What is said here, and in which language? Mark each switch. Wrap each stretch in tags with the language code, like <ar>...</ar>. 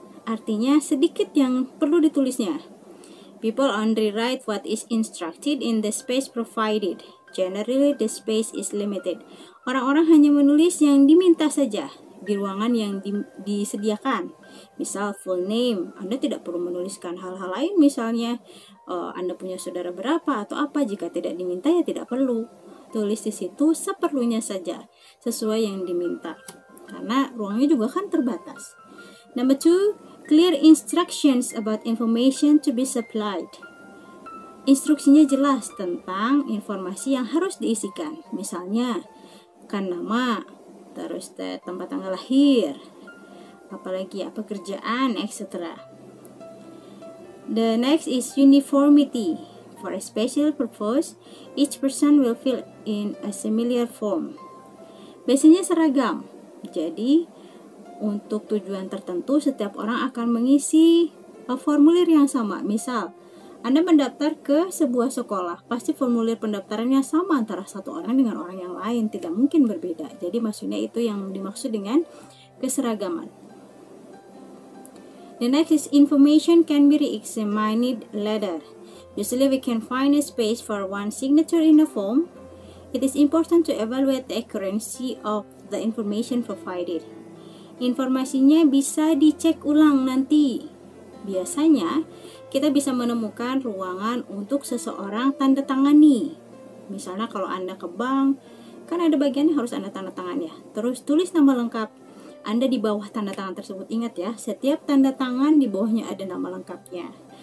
<id>Artinya sedikit yang perlu ditulisnya.</id> <en>People only write what is instructed in the space provided. Generally, the space is limited.</en> <id>Orang-orang hanya menulis yang diminta saja di ruangan yang disediakan. Misal full name, Anda tidak perlu menuliskan hal-hal lain. Misalnya Anda punya saudara berapa atau apa. Jika tidak diminta ya tidak perlu. Tulis di situ seperlunya saja, sesuai yang diminta. Karena ruangnya juga kan terbatas.</id> <en>Number 2, clear instructions about information to be supplied.</en> <id>Instruksinya jelas tentang informasi yang harus diisikan. Misalnya, kan nama, terus tempat tanggal lahir, apalagi apa kerjaan, etc.</id> <en>The next is uniformity. For a special purpose, each person will fill in a similar form.</en> <id>Biasanya seragam. Jadi, untuk tujuan tertentu, setiap orang akan mengisi formulir yang sama. Misal, Anda mendaftar ke sebuah sekolah, pasti formulir pendaftarannya sama antara satu orang dengan orang yang lain, tidak mungkin berbeda. Jadi, maksudnya itu yang dimaksud dengan keseragaman.</id> <en>The next is information can be re-examined later. Usually we can find a space for one signature in a form. It is important to evaluate the accuracy of the information provided.</en> <id>Informasinya bisa dicek ulang nanti. Biasanya kita bisa menemukan ruangan untuk seseorang tanda tangani. Misalnya kalau Anda ke bank, kan ada bagian yang harus Anda tanda tangan ya. Terus tulis nama lengkap Anda di bawah tanda tangan tersebut. Ingat ya, setiap tanda tangan di bawahnya ada nama lengkapnya.</id>